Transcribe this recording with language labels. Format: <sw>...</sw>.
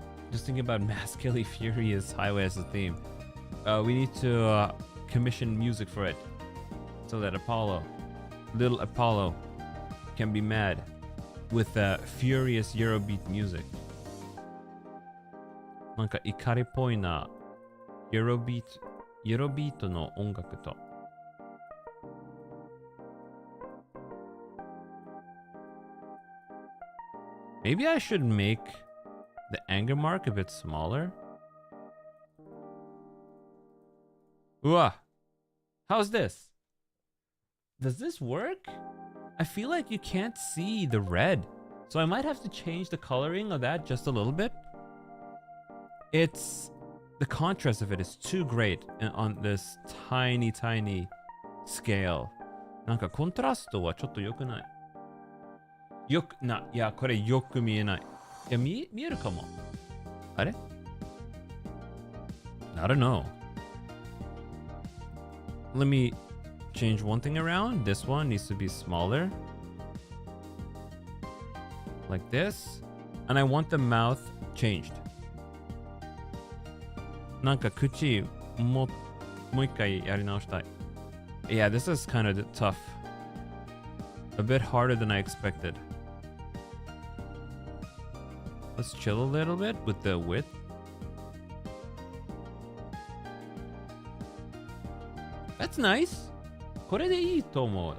<en>Just thinking about Matt Skilly, Furious Highway as a theme. We need to commission music for it so that little Apollo, can be mad with furious Eurobeat music.</en> <ja>なんか怒りっぽいな Eurobeat の音楽と。</ja> <en>Maybe I should make the anger mark a bit smaller. Ooh, how's this? Does this work? I feel like you can't see the red, so I might have to change the coloring of that just a little bit. The contrast of it is too great on this tiny scale.</en> <ja>なんかコントラストはちょっと良くない。いや、これよく見えない。いや、見えるかも。あれ？</ja> <en>I don't know. Let me change one thing around. This one needs to be smaller. Like this. And I want the mouth changed.</en> <ja>なんか口もう一回やり直したい。</ja> <en>Yeah, this is kind of tough. A bit harder than I expected. Let's chill a little bit with the width. That's nice.</en> <ja>これでいいと思う.</ja>